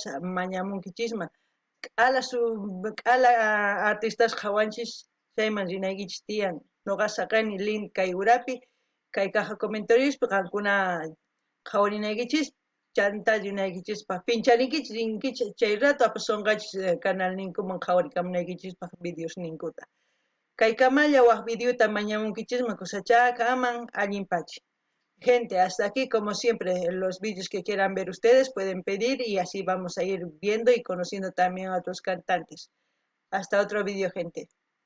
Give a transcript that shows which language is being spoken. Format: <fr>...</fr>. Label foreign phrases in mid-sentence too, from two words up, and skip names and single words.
<qu>mañamunkichisman k'ala artistas hawanchis chayman rinaykichis tiyan noqa saqani link kay urapi kay caja comentariospi qankuna qhawarinaykichispa chanta rinaykichispa pincharinkichis rinkichis chay rato apashunqachis canalninkuman qhawarikamunaykichispa videos ninkuta kay kamalla waq videota mañamunkichisman kusachaka aman allinpachi</qu> <es>gente, hasta aquí como siempre los vídeos que quieran ver ustedes pueden pedir y así vamos a ir viendo y conociendo también a otros cantantes. Hasta otro vídeo, gente.</es>